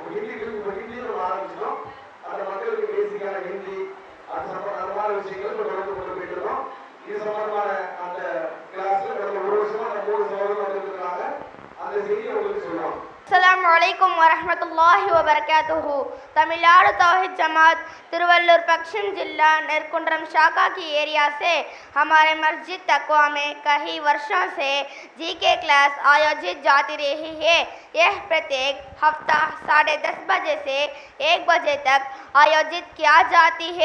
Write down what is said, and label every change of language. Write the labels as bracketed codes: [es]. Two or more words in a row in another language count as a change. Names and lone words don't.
[ta] ஹிந்தியும் நம்ம ஆரம்பிச்சிட்டோம். அந்த மக்களுக்கு பேசிக்கான ஹிந்தி அது சம்பந்தமான விஷயங்கள் தொடர்ந்து கொண்டு போயிட்டு இருக்கோம். இது சம்பந்தமான அந்த கிளாஸ்ல கடந்த ஒரு வருஷமா நம்ம 3 சகோதரர்கள் வந்துருக்காங்க. அந்த செய்தியை உங்களுக்கு சொல்லுவோம். [ar] السلام عليكم ورحمة الله وبركاته. [hi] तमिलनाडु तौहीद जमात तिरुवल्लुर पश्चिम जिला नेरकुंड्रम शाखा की एरिया से हमारे मस्जिद तकवा में कई वर्षों से जीके क्लास आयोजित जाती रही है। यह प्रत्येक हफ्ता 10:30 बजे से 1 बजे तक आयोजित किया जाती है।